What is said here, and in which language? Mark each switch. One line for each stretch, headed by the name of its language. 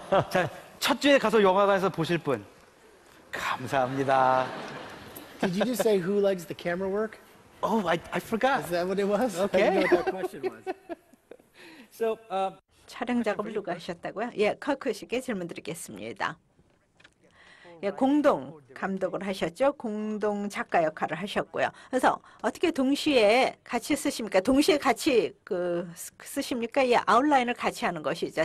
Korean: 자, 첫 주에 가서 영화관에서 보실 분. 감사합니다.
English: Did you just say who likes the camera work? Oh, I forgot. Is that what it was? Okay. I didn't know what that question was. So,
Korean: 촬영 작업을 누가 하셨다고요? 예, 커크 씨께 질문 드리겠습니다. 예, 공동 감독을 하셨죠? 공동 작가 역할을 하셨고요. 그래서 어떻게 동시에 같이 쓰십니까? 동시에 같이 쓰십니까? 예, 아웃라인을 같이 하는 것이죠.